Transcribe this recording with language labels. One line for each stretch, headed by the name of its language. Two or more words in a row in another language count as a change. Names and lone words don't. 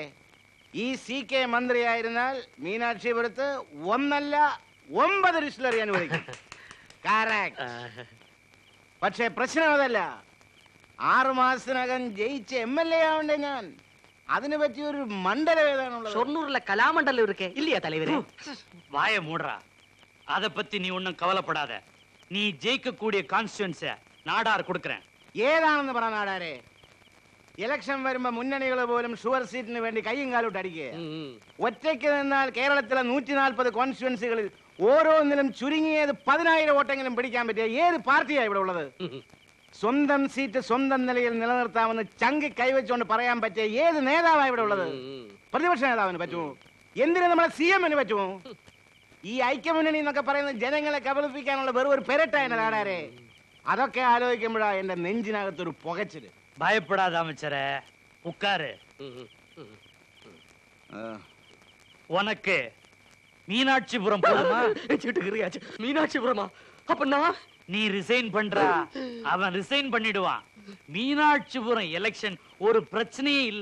Malayalam: ഈ CK മന്ത്രിയായിരുന്നാൽ മീനാക്ഷിപുരത്ത് 1 അല്ല 9 ഡിസ്റ്റിലറി അനുവദിക്കും. പക്ഷേ പ്രശ്നം അതല്ല. 6 മാസത്തിനകം ജയിച്ച MLA ആവണ്ടേ ഞാൻ. അതിനെ പറ്റി ഒരു മണ്ഡലം ഏതാണുള്ളത്?
Tamil: ഷൊർണൂരിലെ കലാമണ്ഡലം இருக்கே இல்லையா தலைவரே? வாய மூடுறா. அத பத்தி நீ ஒண்ணும் கவலைப்படாத. நீ ஜெயிக்க கூடிய கான்ஸ்டிட்யூன்ஸை நாடார் கொடுக்கிறேன்.
Malayalam: ഏതാണെന്ന് പറ നാടാരെ. ഇലക്ഷൻ വരുമ്പോ മുന്നണികൾ പോലും ഷുവർ സീറ്റിന് വേണ്ടി കയ്യും കാലോട്ട് അടിക്കുക. ഒറ്റയ്ക്ക് നിന്നാൽ കേരളത്തിലെ 140 കോൺസ്റ്റിറ്റ്യുവൻസികളിൽ ഓരോന്നിലും ചുരുങ്ങിയത് 10,000 വോട്ടെങ്കിലും പിടിക്കാൻ പറ്റിയ ഏത് പാർട്ടിയാ ഇവിടെ ഉള്ളത്? സ്വന്തം സീറ്റ് സ്വന്തം നിലയിൽ നിലനിർത്താമെന്ന് ചങ്കി കൈവച്ചുകൊണ്ട് പറയാൻ പറ്റിയ ഏത് നേതാവാ ഇവിടെ ഉള്ളത്? പ്രതിപക്ഷ നേതാവിന് പറ്റുമോ? എന്തിനു നമ്മളെ CM-ന് പറ്റുമോ? ഈ ഐക്യമുന്നണി എന്നൊക്കെ പറയുന്നത് ജനങ്ങളെ കബളിപ്പിക്കാനുള്ള വെറും ഒരു പെരട്ടായ നാടാരെ. അതൊക്കെ ആലോചിക്കുമ്പോഴാ എന്റെ നെഞ്ചിനകത്തൊരു പുകച്ചില്.
Tamil: பயப்படாத அமைச்சரே, உட்காரு. உனக்கு மீனாட்சிபுரம் போதுமா? மீனாட்சிபுரமா? அப்ப நீ ரிசைன் பண்றா, அவன் ரிசைன் பண்ணிடுவான். மீனாட்சிபுரம் எலெக்ஷன் ஒரு பிரச்சனையே இல்ல.